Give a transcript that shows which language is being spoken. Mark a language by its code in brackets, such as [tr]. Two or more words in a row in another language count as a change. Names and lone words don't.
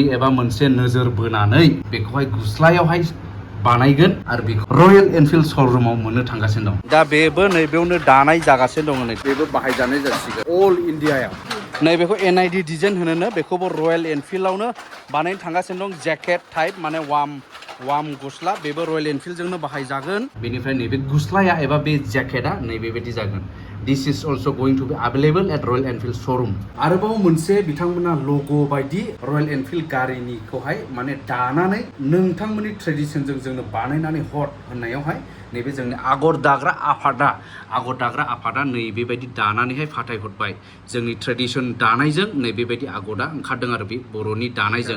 [brx] एबा मोनसे नोजोर बोनानै बेखौहाय गुस्लायावहाय बानायगोन आरो बेखौ रयेल एनफिल्ड श'रुमाव मोननो थांगासिनो दं दा बेबो नैबेयावनो दानाय जागासिनो दङ नै बेबो बाहायजानाय जासिगोन अल इन्डियायाव नैबेखौ [en] NID design [brx] होनोनो बेखौबो रयेल एनफिल्डआवनो बानायनो थांगासिनो दं [en] jacket type [brx] माने वार्म गस्ला बेबो रयेल एनफिल्डजोंनो बाहायजागोन बेनिफ्राय नैबे गुस्लाया एबा बे जेकेटआ नैबेबायदि जागोन [en] this is also going to be available at Royal Enfield showroom [brx] आरोबाव मोनसे बिथांमोना लग' बायदि रयेल एनफिल्ड गारिनिखौहाय माने दानानै नोंथांमोननि ट्रेडिसनजों जोंनो बानायनानै हर होननायावहाय नैबे जोंनि आगर दाग्रा आफादा नैबेबायदि दानानैहाय फाथायहरबाय जोंनि ट्रेडिसन दानायजों नैबेबायदि आगरा ओंखारदों आरो बे बर'नि दानायजों